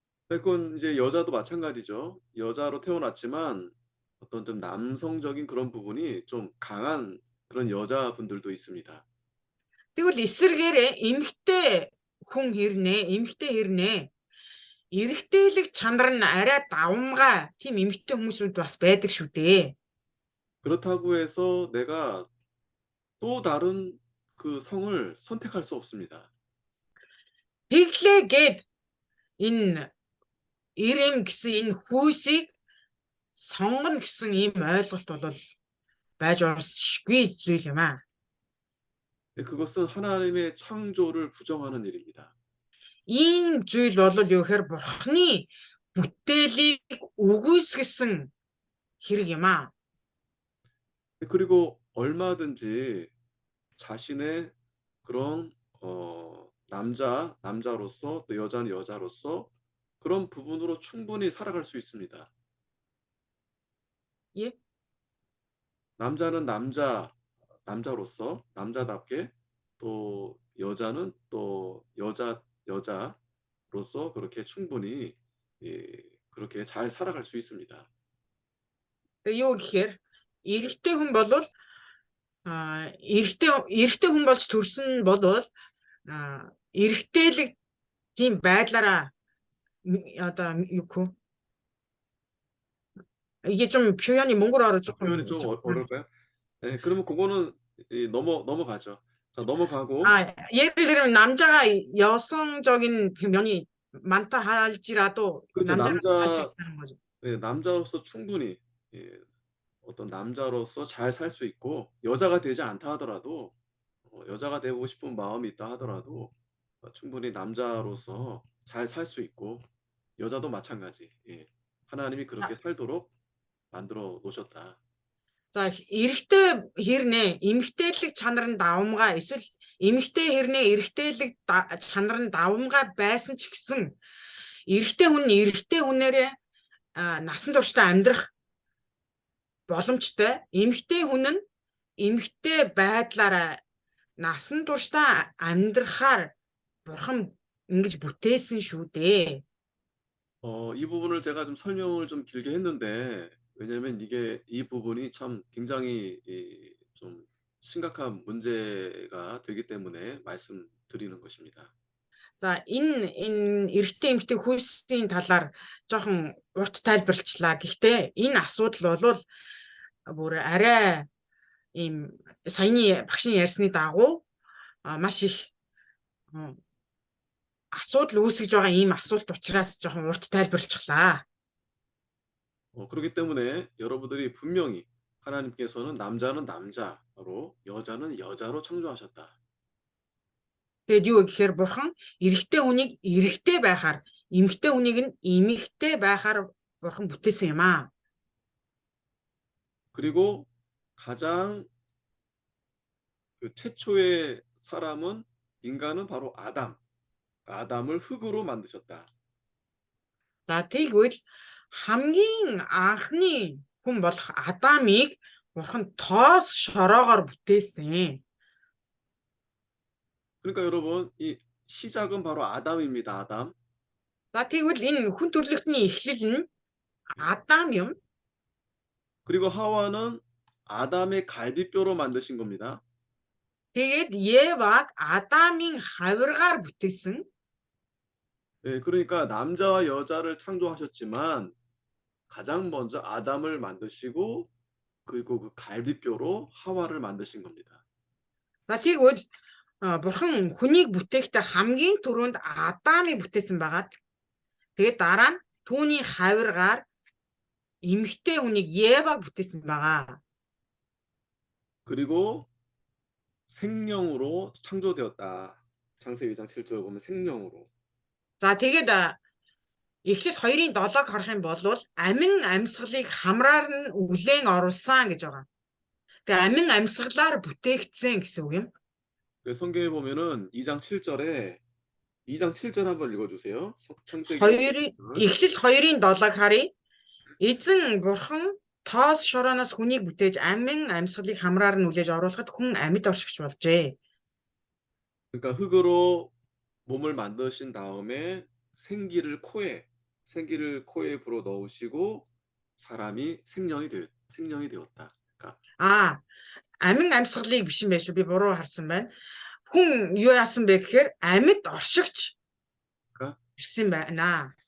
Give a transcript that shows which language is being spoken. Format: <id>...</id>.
<ko>그건 이제 여자도 마찬가지죠. 여자로 태어났지만 어떤 좀 남성적인 그런 부분이 좀 강한 그런 여자분들도 있습니다.</ko> <mn>Тэгвэл эсэргээрээ эмэгтэй хэрнээ эрэгтэйлэг чанар нь арай давмгай тийм эмэгтэй хүмүүсүүд бас байдаг шүү дээ.</mn> <ko>그렇다고 해서 내가 또 다른 그 성을 선택할 수 없습니다.</ko> <mn>Тэглээгээд энэ эрэм гэсэн энэ хүйсийг сонгоно гэсэн ийм ойлголт бол байж орсгүй зүйл юм аа.</mn> <ko>그것은 하나님의 창조를 부정하는 일입니다.</ko> <mn>Ийм зүйл бол юу гэхээр бурхны бүтээлийг үгүйсгэсэн хэрэг юм аа.</mn> <ko>그리고 얼마든지 자신의 그런 남자로서 또 여자는 여자로서 그런 부분으로 충분히 살아갈 수 있습니다. 예? 남자는 남자로서 남자답게 또 여자는 또 여자로서 그렇게 충분히 그렇게 잘 살아갈 수 있습니다.</ko> <mn>Юу гэхээр эрэгтэй хүн бол эрэгтэй хүн болж төрсөн бол эрэгтэйлэг тийм байдлаараа одоо юу гэх</mn> <ko>이게 좀 표현이 몽골어로 조금 표현이 좀 어려울까요? 네, 그러면 그거는 넘어가죠. 자, 넘어가고. 예를 들면 남자가 여성적인 그 면이 많다 할지라도 그렇죠. 남자는 할 수 있다는 거죠. 네, 남자로서 충분히 어떤 남자로서 잘 살 수 있고 여자가 되지 않다 하더라도 여자가 되고 싶은 마음이 있다 하더라도 충분히 남자로서 잘 살 수 있고 여자도 마찬가지. 예. 하나님이 그렇게 살도록 만들어 놓으셨다.</ko> <mn>За эрэгтэй хэрнээ эмэгтэйлэг чанар нь давмгай эсвэл эмэгтэй хэрнээ эрэгтэйлэг чанар нь давмгай байсан ч гэсэн эрэгтэй хүнээрээ насан туршдаа амьдрах боломжтой. Эмэгтэй хүн нь эмэгтэй байдлаараа насан туршдаа амьдрахаар бурхан ингэж бүтээсэн шүү дээ.</mn> <ko>이 부분을 제가 좀 설명을 좀 길게 했는데 왜냐면 이 부분이 참 굉장히 좀 심각한 문제가 되기 때문에 말씀드리는 것입니다.</ko> <mn>За энэ эрэгтэй эмэгтэй хүйсийн талаар жоохон урт тайлбарлалчлаа. Гэхдээ энэ асуудал бол бүр арай ийм саяны багшийн ярьсны дагуу маш их асуудал үүсгэж байгаа ийм асуулт учраас жоохон урт тайлбарлалчлаа.</mn> <ko>그렇기 때문에 여러분들이 분명히 하나님께서는 남자는 남자로 여자는 여자로 창조하셨다.</ko> <mn>Тэгэд юу гэхээр бурхан эрэгтэй хүнийг эрэгтэй байхаар, эмэгтэй хүнийг нь эмэгтэй байхаар бурхан бүтээсэн юм аа.</mn> <ko>그리고 가장 그 최초의 사람은 인간은 바로 아담. 아담을 흙으로 만드셨다.</ko> <mn>За тэгвэл хамгийн анхны хүн болох Адамыг Бурхан тоос шороогоор бүтээсэн.</mn> <ko>그러니까 여러분, 이 시작은 바로 아담입니다. 아담.</ko> <mn>За тэгвэл энэ хүн төрлөختний эхлэл нь Адам юм.</mn> <ko>그리고 하와는 아담의 갈비뼈로 만드신 겁니다.</ko> <mn>Тэгээд Еваг Адамын хавиргаар бүтээсэн.</mn> <ko>예, 그러니까 남자와 여자를 창조하셨지만 가장 먼저 아담을 만드시고 그리고 그 갈비뼈로 하와를 만드신 겁니다.</ko> <mn>За тэгвэл Бурхан хүнийг бүтээхдээ хамгийн түрүүнд Адамыг бүтээсэн байгаад тэгээд дараа нь түүний хавиргаар эмэгтэй хүнийг Еваг бүтээсэн байгаа.</mn> <ko>그리고 생명으로 창조되었다. 창세기 2장 7절 보면 생명으로.</ko> <mn>За тэгээд Эхлэл 2-ын 7-ыг харах юм бол амин амьсгалыг хамраар нь үлээн оруулсан гэж байгаа. Тэгээ амин амьсгалаар бүтээгдсэн гэсэн үг юм.</mn> <ko>그래서 성경에 보면은 2장 7절에 2장 7절 한번 읽어주세요. 창세기</ko> <mn>2-ын Эхлэл 2-ын 7-ыг харъя. Эзэн бурхан тоос шорооноос хүнийг бүтээж амин амьсгалыг хамраар нь үлээж оруулахад хүн амьд оршигч болжээ.</mn> <ko>그러니까 흙으로 몸을 만드신 다음에 생기를 코에 불어 넣으시고 사람이 생명이 되었다. 그러니까</ko> <mn>Амин амьсгалыг биш юм байна шүү. Би буруу харсан байна. Хүн юу яасан бэ гэхээр амьд оршигч гэсэн байна.</mn>